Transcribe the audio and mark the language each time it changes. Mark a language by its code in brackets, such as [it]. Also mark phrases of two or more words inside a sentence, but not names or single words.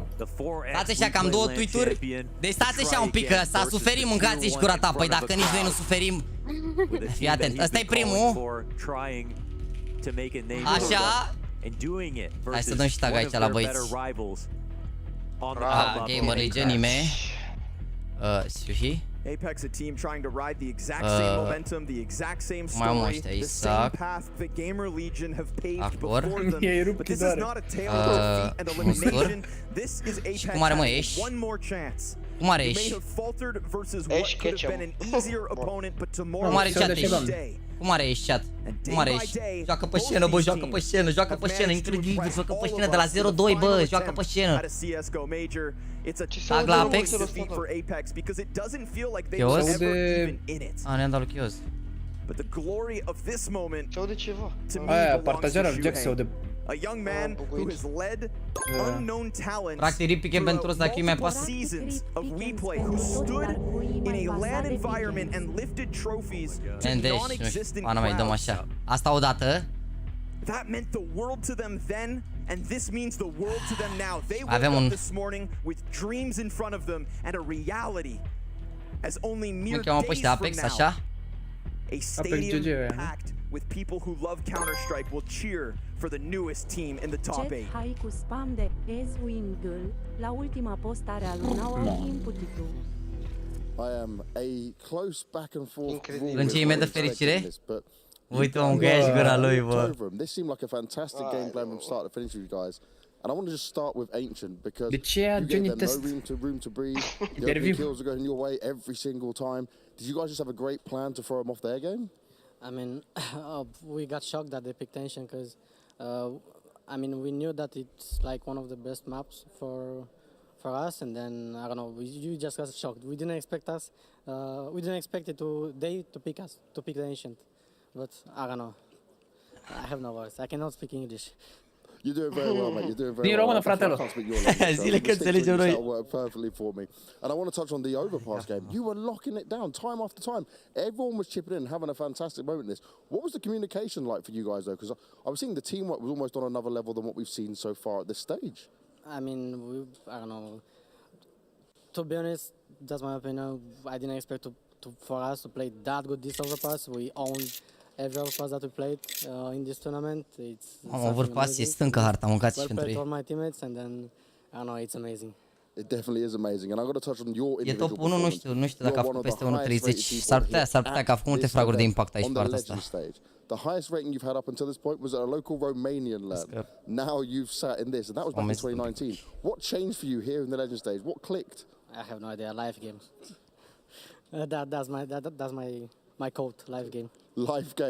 [ro] Stați așa că am două tweet-uri. Deci stați așa un pic, că s-a suferit, mâncați-și gura ta. Păi dacă nici noi nu suferim. Fii atent, ăsta e primul. Așa. Hai să dăm și tag aici la băieți. GAMERLEGION, ime. Sushi. [en] APEKS, a team trying to ride the exact same momentum, the exact same story, the same path that GAMERLEGION have paved before them. But this is not a tale of defeat and elimination. This is APEKS one more chance. [ro] Cum are [en] You may [ro] Eș? [en] have faltered versus what could have been an easier opponent, but tomorrow [ro] Cum are [en] is [ro] chat [en] a [ro] Eș? [en] new day. [ro] Cum are Eș, chat? Cum are Eș? Joacă pe scenă, bă, joacă pe scenă, joacă pe scenă, incredibil, joacă pe scenă de la 0-2, bă, joacă pe scenă. Tag la APEKS? Chios? A, ne-am dat lui Chios. Ce aude ceva? Aia, partajarea lui Jax se aude. [en] A young man who has led unknown talents [ro] Practic, ripiche pentru ăsta, că mai pasă. [en] seasons of WePlay, who stood in a LAN environment and lifted trophies to non-existent [ro] Ana mai dăm așa. Asta odată. [en] That meant the world to them then, and this means the world to them now. They [ro] Avem [en] woke [ro] un [en] up this morning with dreams in front of them and a reality as only mere [ro] Mă cheamă pe [en] days [ro] ăștia [en] from APEKS, now. [ro] așa. [en] A stadium packed with people who love Counter-Strike will cheer for the newest team in the top 8. [ro] Hai cu spam de Ezwingle la ultima postare a lui Now Input-ul. [en] I am a close back and forth. [ro] Lungime de fericire. Uite, mă, găiești gura lui, bă. [en] This seemed like a fantastic game plan from start to finish with you guys. And I want to just start with Ancient because [ro] De ce a Johnny test? [en] no room to breathe. The kills are going your way every single time. Did you guys just have a great plan to throw them off their game? I mean, we got shocked that they picked Tension because, I mean, we knew that it's like one of the best maps for us, and then I don't know, you just got shocked. We didn't expect we didn't expect it to pick us, to pick the Ancient, but I don't know. I have no words. I cannot speak English. You're doing very well, mate. You're doing very well. I can't speak your language. [ro] Zile că înțelegem noi. [en] That'll work perfectly for me. And I want to touch on the overpass game. You were locking it down time after time. Everyone was chipping in, having a fantastic moment in this. What was the communication like for you guys, though? Because I was seeing the teamwork was almost on another level than what we've seen so far at this stage. I mean, I don't know. To be honest, that's my opinion. I didn't expect for us to play that good this overpass. We owned every overpass that we played in this tournament. [ro] Am overpass, e stâncă harta, mâncați și pentru ei. [en] All my teammates, and then I don't know, it's amazing. It definitely is amazing, and I got to touch on your [ro] E [en] individual top 1, [ro] nu știu dacă a făcut peste 1.30. S-ar putea că a făcut multe fraguri de impact aici pe partea asta. [en] The highest rating you've had up until this point was at a local Romanian LAN. Now you've sat in this, and that was back in 2019. What changed for you here in the Legend stage? What clicked? I have no idea. Live game. That's my code. Live game. Live game.